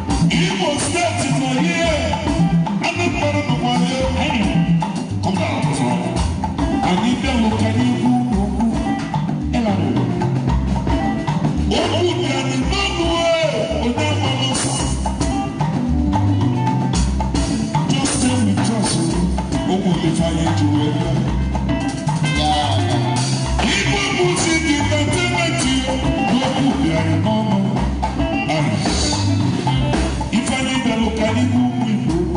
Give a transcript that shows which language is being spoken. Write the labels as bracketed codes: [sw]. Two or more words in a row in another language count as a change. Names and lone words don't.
[en] Imo State nọ here. Anambra nọkwa here. Come down, come down. [ig] Anyị bịa n'okwu okwu. Ịla okwu dị anyị n'ọnụ, eh, onye amara ọsọ. [en] Just stay with us, [ig] oh. Okwu dị fanye ji wee bịa. [en] Igbo music entertainment, [ig] okwu dị anyị n'ọnụ. Ah. Ife anyị bịara ụka n'ihu ụmụ Igbo.